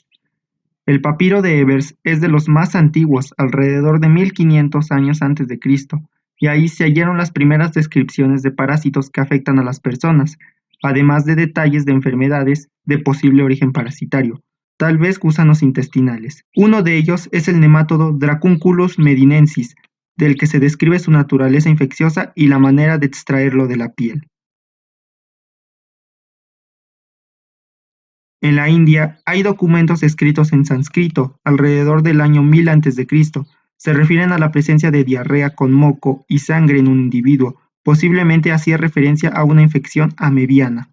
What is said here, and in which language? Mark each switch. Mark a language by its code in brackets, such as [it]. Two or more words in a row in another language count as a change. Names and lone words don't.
[es] El papiro de Ebers es de los más antiguos, alrededor de 1500 años antes de Cristo, y ahí se hallaron las primeras descripciones de parásitos que afectan a las personas, además de detalles de enfermedades de posible origen parasitario, tal vez gusanos intestinales. Uno de ellos es el nemátodo Dracunculus medinensis, del que se describe su naturaleza infecciosa y la manera de extraerlo de la piel. En la India hay documentos escritos en sánscrito alrededor del año 1000 a.C. Se refieren a la presencia de diarrea con moco y sangre en un individuo, posiblemente hacía referencia a una infección amebiana.